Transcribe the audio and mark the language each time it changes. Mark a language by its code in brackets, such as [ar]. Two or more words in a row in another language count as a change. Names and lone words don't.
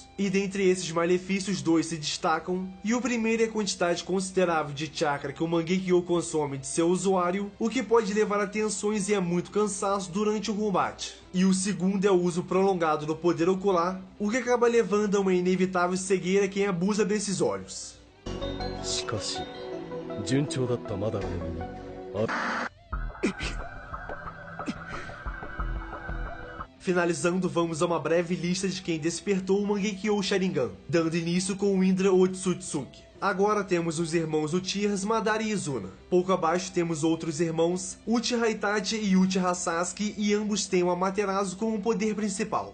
[pt] E dentre esses malefícios, 2 se destacam, e o primeiro é a quantidade considerável de chakra que o Mangekyou consome de seu usuário, o que pode levar a tensões e a muito cansaço durante o combate. E o segundo é o uso prolongado do poder ocular, o que acaba levando a uma inevitável cegueira a quem abusa desses olhos. [ja] しかし順調だったマダラの身に [pt] Finalizando, vamos a uma breve lista de quem despertou o Mangekyou Sharingan, dando início com o Indra Otsutsuki. Agora temos os irmãos Uchihas Madara e Izuna. Pouco abaixo temos outros irmãos, Uchiha Itachi e Uchiha Sasuke, e ambos têm o Amaterasu como poder principal.